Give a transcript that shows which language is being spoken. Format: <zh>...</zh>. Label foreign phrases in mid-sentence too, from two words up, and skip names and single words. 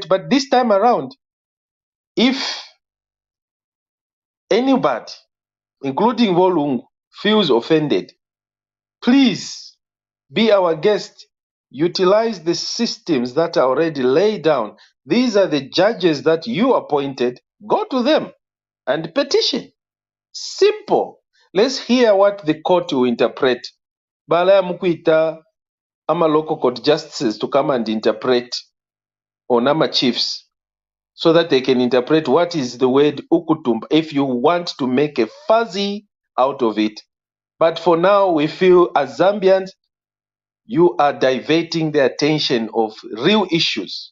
<en>But this time around, if anybody, including Volungu, feels offended, please be our guest. Utilize the systems that are already laid down. These are the judges that you appointed. Go to them and petition. Simple. Let's hear what the court will interpret.</en> <bem>Balaya Mukwita,</bem> <en>ama local court justices to come and interpret on ama chiefs so that they can interpret what is the word ukutumba if you want to make a fuzzy out of it. But for now, we feel as Zambians, you are diverting the attention of real issues.</en>